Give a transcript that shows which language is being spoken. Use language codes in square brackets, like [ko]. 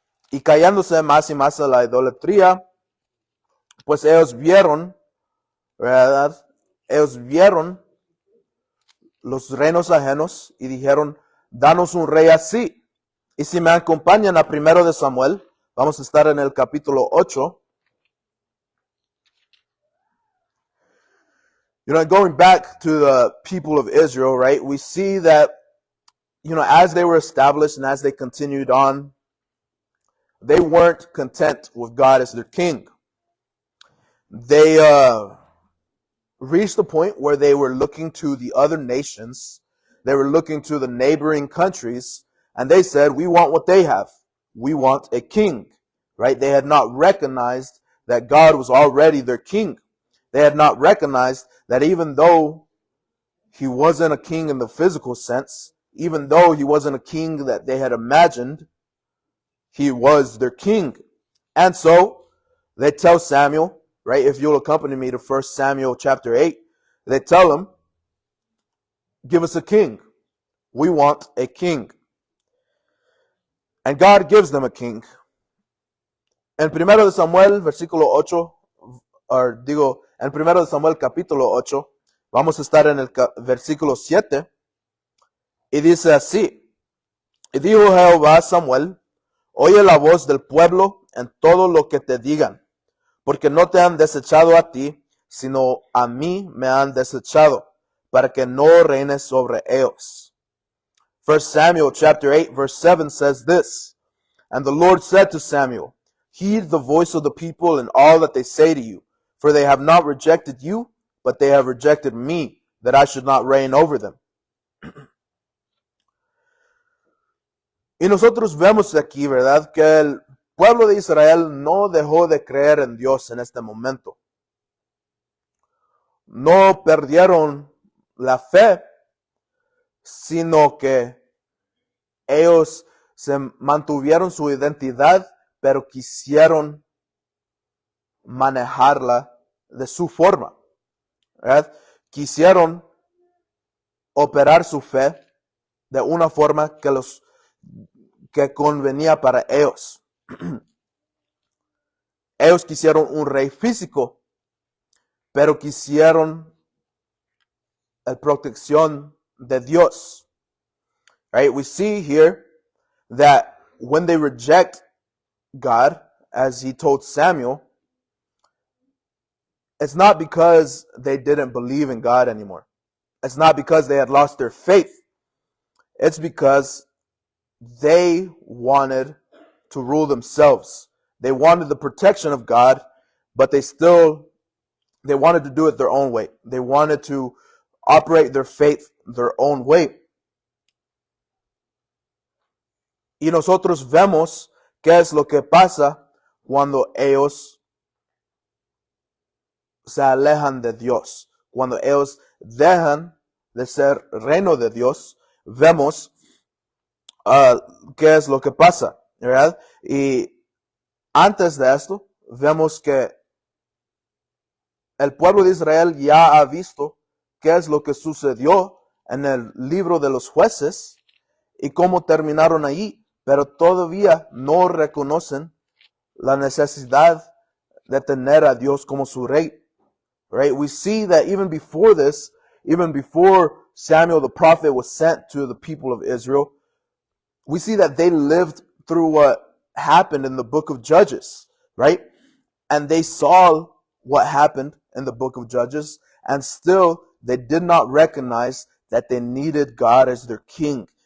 [es] Y cayéndose más y más a la idolatría, pues ellos vieron, ¿verdad? Ellos vieron los reinos ajenos y dijeron: danos un rey así. Y si me acompañan a 1 de Samuel, vamos a estar en el capítulo 8. [en] Going back to the people of Israel, right? We see that, as they were established and as they continued on, they weren't content with God as their king. They reached the point where they were looking to the other nations. They were looking to the neighboring countries, and they said, we want what they have. We want a king, right? They had not recognized that God was already their king. They had not recognized that even though he wasn't a king in the physical sense, even though he wasn't a king that they had imagined, he was their king. And so they tell Samuel, right? If you'll accompany me to 1 Samuel chapter 8, they tell him, give us a king. We want a king. And God gives them a king. [es] En 1 de Samuel, versículo 8, en 1 de Samuel capítulo 8, vamos a estar en el versículo 7, y dice así: y dijo Jehová a Samuel: oye la voz del pueblo en todo lo que te digan, porque no te han desechado a ti, sino a mí me han desechado, para que no reines sobre ellos. [en] 1 Samuel chapter 8 verse 7 says this: and the Lord said to Samuel, heed the voice of the people in all that they say to you, for they have not rejected you, but they have rejected me, that I should not reign over them. [es] Y nosotros vemos aquí, ¿verdad?, que el pueblo de Israel no dejó de creer en Dios en este momento. No perdieron la fe, sino que ellos se mantuvieron su identidad, pero quisieron manejarla de su forma, ¿verdad? Quisieron operar su fe de una forma que convenía para ellos. Ellos quisieron un rey físico, pero quisieron la protección de Dios. [en] Right? We see here that when they reject God, as he told Samuel, it's not because they didn't believe in God anymore. It's not because they had lost their faith. It's because they wanted to rule themselves. They wanted the protection of God, but they wanted to do it their own way. They wanted to operate their faith their own way. [es] Y nosotros vemos qué es lo que pasa cuando ellos se alejan de Dios. Cuando ellos dejan de ser reino de Dios, vemos qué es lo que pasa, ¿verdad? Y antes de esto, vemos que el pueblo de Israel ya ha visto qué es lo que sucedió en el libro de los jueces y cómo terminaron allí, pero todavía no reconocen la necesidad de tener a Dios como su rey. [en] Right? We see that even before this, even before Samuel the prophet was sent to the people of Israel, we see that they lived through what happened in the book of Judges, right? And they saw what happened in the book of Judges, and still they did not recognize that they needed God as their king.